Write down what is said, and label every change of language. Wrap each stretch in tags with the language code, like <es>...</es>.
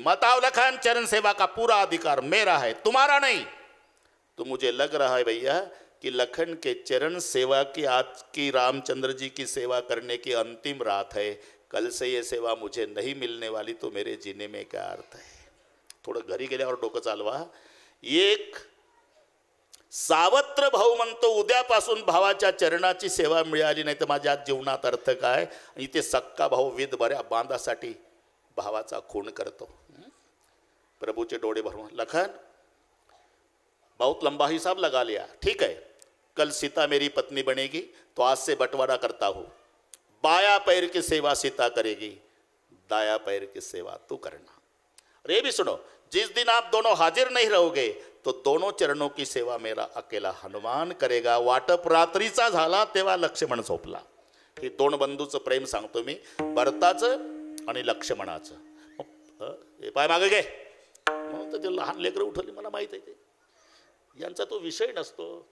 <hi>मत आओ लखन, चरण सेवा का पूरा अधिकार मेरा है, तुम्हारा नहीं. तो मुझे लग रहा है भैया कि लखन के चरण सेवा की आज की रामचंद्र जी की सेवा करने की अंतिम रात है. कल से ये सेवा मुझे नहीं मिलने वाली, तो मेरे जीने में क्या अर्थ है.</hi> <mr>थोडं घरी गेल्यावर डोकं चालवा. एक सावत्र भाऊ म्हणतो उद्यापासून भावाच्या चरणाची सेवा मिळाली नाही तर माझ्या जीवनात अर्थ काय. इथे सक्का भाऊ विध बऱ्या बांधासाठी भावाचा खून करतो. प्रभूचे डोळे भरून</mr> <hi>लखन बहुत लंबा हिसाब लगा लिया. ठीक है, कल सीता मेरी पत्नी बनेगी तो आज से बंटवारा करता हूँ. बाया पैर की सेवा सीता करेगी, दाया पैर की सेवा तू करना. अरे भी सुनो, जिस दिन आप दोनों हाजिर नहीं रहोगे तो दोनों चरणों की सेवा मेरा अकेला हनुमान करेगा.</hi> <mr>वाटप रात्रीचा झाला तेव्हा लक्ष्मण झोपला. हे 2 बंधूचं प्रेम सांगतो मी, भरताचं आणि लक्ष्मणाचं. हे पाय मागे घे म्हणून तर ते लहान लेकरं उठवली. मला माहित आहे ते यांचा तो विषय नसतो.</mr>